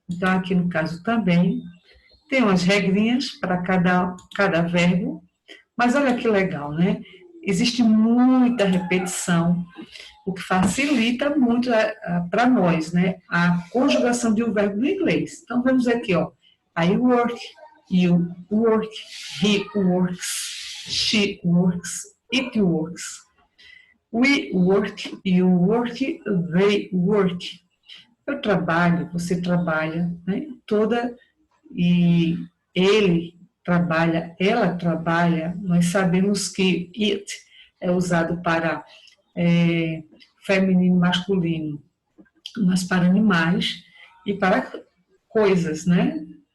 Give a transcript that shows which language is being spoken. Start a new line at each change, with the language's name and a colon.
Portuguese: Então, aqui no caso também, tem umas regrinhas para cada verbo, mas olha que legal, né? Existe muita repetição, o que facilita muito para nós, né? A conjugação de um verbo no inglês. Então, vamos aqui, ó.
English: I work, you work, he works, she works, it works. We work, you work, they work.
Portuguese: Eu trabalho, você trabalha, né? E ele trabalha, ela trabalha. Nós sabemos que it é usado para feminino e masculino, mas para animais e para coisas, né?